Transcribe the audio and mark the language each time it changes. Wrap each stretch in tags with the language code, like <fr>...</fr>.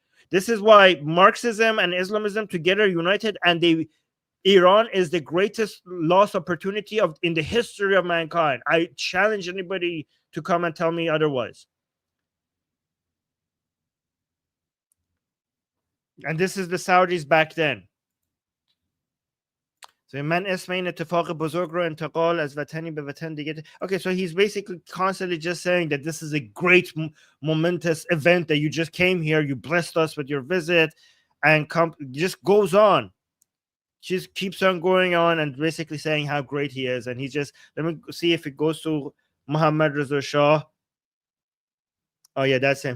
<en>This is why Marxism and Islamism together united, and Iran is the greatest lost opportunity in the history of mankind. I challenge anybody to come and tell me otherwise. And this is the Saudis back then. So</en> <fa>من اسم این اتفاق بزرگ رو انتقال از وطنی به وطن دیگه.</fa> <en>Okay, so he's basically constantly just saying that this is a great momentous event that you just came here, you blessed us with your visit, and just goes on. Just keeps on going on and basically saying how great he is. And he just, let me see if it goes to Mohammad Reza Shah. Oh yeah, that's him.</en>